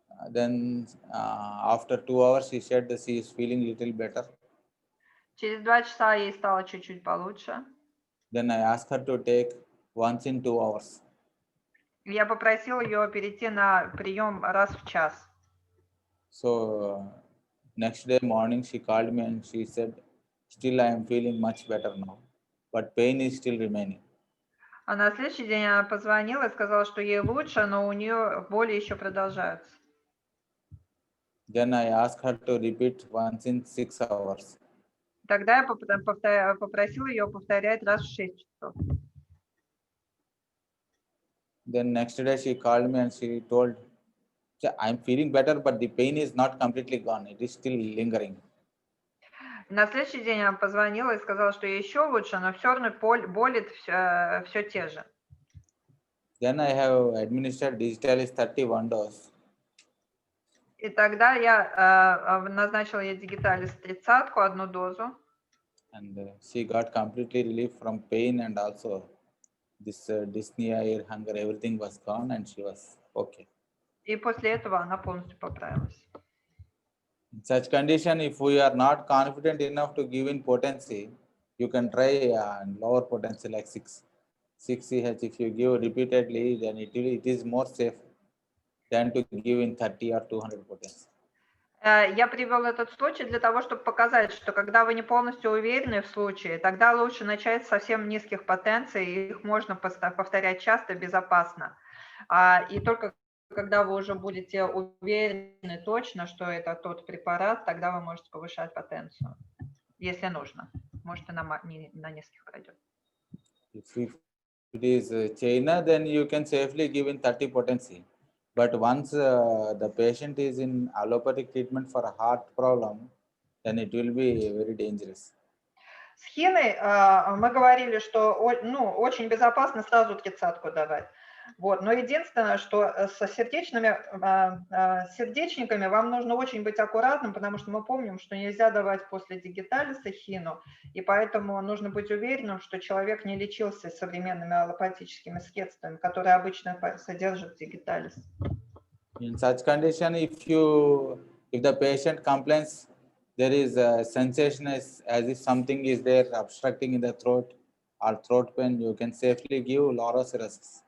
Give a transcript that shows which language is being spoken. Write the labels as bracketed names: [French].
[English] Then after 2 hours, she said that she is feeling little better. [Russian] Через 2 часа ей стало чуть-чуть получше. [English] Then I asked her to take once in 2 hours. [Russian] Я попросила ее перейти на прием раз в час. [English] So next day morning she called me and she said, still I am feeling much better now, but pain is still remaining. [Russian] А на следующий день она позвонила и сказала, что ей лучше, но у нее боли еще продолжаются. [English] Then I asked her to repeat once in 6 hours. [Russian] Тогда я попросила ее повторять раз в 6 часов. [English] Then next day she called me and she told, I'm feeling better, but the pain is not completely gone. It is still lingering. [Russian] На следующий день она позвонила и сказала, что ей еще лучше, но все равно болит все те же. [English] Then I have administered Digitalis 31 dose. [Russian] И тогда я назначила ей Digitalis 30, одну дозу. [English] And she got completely relief from pain, and also this dyspnea, ear hunger, everything was gone, and she was okay. [Russian] И после этого она полностью поправилась. [English] In such condition, if we are not confident enough to give in potency, you can try lower potency like 6 CH. If you give repeatedly, then it is more safe than to give in 30 or 200 potency. [Russian] Я привел этот случай для того, чтобы показать, что когда вы не полностью уверены в случае, тогда лучше начать с совсем низких потенций, и их можно повторять часто, безопасно. И только когда вы уже будете уверены точно, что это тот препарат, тогда вы можете повышать потенцию, если нужно. Может, и на нескольких пройдет. [English] If it is China, then you can safely give in 30 potency. But once the patient is in allopathic treatment for a heart problem, then it will be very dangerous. [Russian] С хиной мы говорили, что очень безопасно сразу 30-ку давать. Вот. Но единственное, что со сердечниками вам нужно очень быть аккуратным, потому что мы помним, что нельзя давать после дигиталиса хину, и поэтому нужно быть уверенным, что человек не лечился современными аллопатическими средствами, которые обычно содержат дигиталис. [English] In such condition, if the patient complains, there is a sensation as if something is there obstructing in the throat or throat pain, you can safely give lorocerasis.